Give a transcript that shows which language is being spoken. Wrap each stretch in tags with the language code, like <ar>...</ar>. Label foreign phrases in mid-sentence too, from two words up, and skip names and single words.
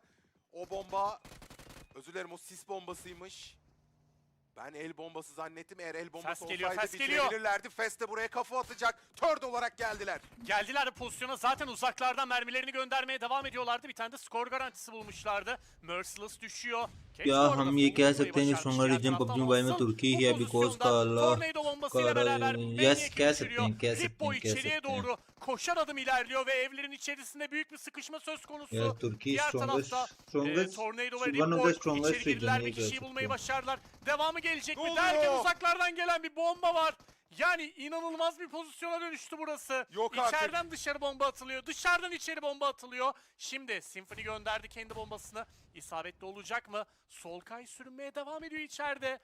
<tr>O bomba, özür dilerim, o sis bombasıymış. Ben el bombası zannettim. Eğer el bombası olsaydı bitirebilirlerdi. Fes de buraya kafa atacak. Third olarak geldiler. Geldiler pozisyona, zaten uzaklardan mermilerini göndermeye devam ediyorlardı. Bir tane de skor garantisi bulmuşlardı. Merciless düşüyor.</tr> <hi>क्या हम ये कह सकते हैं कि</hi> <en>stronger region PUBG Mobile</en> <hi>में तुर्की है बिकॉज का अल्लाह यस कह सकते हैं</hi> <tr>içeriye doğru koşar adım ilerliyor ve evlerin içerisinde büyük bir sıkışma söz konusu.</tr> <hi>यार तुर्की</hi> <tr>Diğer tarafta Tornado ve</tr> <en>one of the</en> <tr>Ripboy</tr> <en>स्ट्रॉन्गेस्ट</en> <tr>içeri girdiler,</tr> <en>रीजन</en> <tr>bir</tr> <hi>ये कह</hi> <tr>kişiyi</tr> <hi>सकते</hi> <tr>bulmayı</tr> <hi>हैं</hi> <tr>başardılar. Devamı gelecek mi Ne derken oluyor? uzaklardan gelen bir bomba var. Yani inanılmaz bir pozisyona dönüştü burası. Yok artık. İçeriden dışarı bomba atılıyor. Dışarıdan içeri bomba atılıyor. Şimdi Symphony gönderdi kendi bombasını. İsabetli olacak mı? Solkay sürünmeye devam ediyor içeride.</tr>